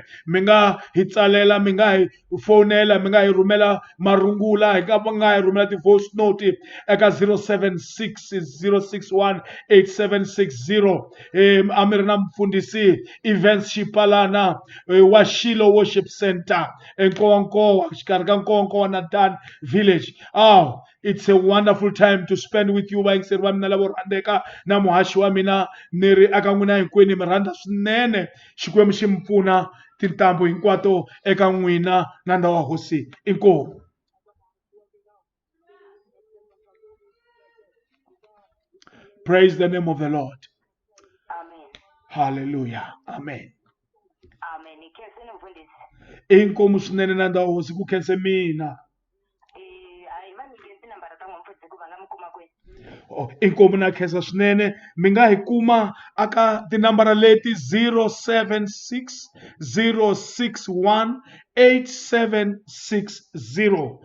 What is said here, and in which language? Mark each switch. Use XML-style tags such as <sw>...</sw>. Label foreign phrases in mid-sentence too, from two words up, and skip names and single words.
<ts>Mi nga hi tsalela, mi nga hi fonela, mi nga hi rhumela marungula, hi nga hi rhumela ti-voice note eka 076 061 8760. A mi ri na mfundhisi Events Xipalana wa Shiloh Worship Center eNkowankowa, xikarhi ka Nkowankowa na Dan Village.</ts> <en>It's a wonderful time to spend with you</en> <ts>vayingiseri va mina lavo rhandzeka na muhaxi wa mina. Ni ri aka n'wina hinkwenu mi rhandza swinene. Xikwembu xi mi pfuna tintambu hinkwato eka n'wina na ndhawu wa hosi. Inkomu.</ts> <en>Praise the name of the Lord. Amen. Hallelujah. Amen.</en> <ts>Amen. Ikhenseni mfundisi. Inkomu swinene na ndhawu wa hosi ku khense mina. Inkomu na khensa swinene. Mi nga hi kuma aka tinambara leti 076 061 8760.</ts>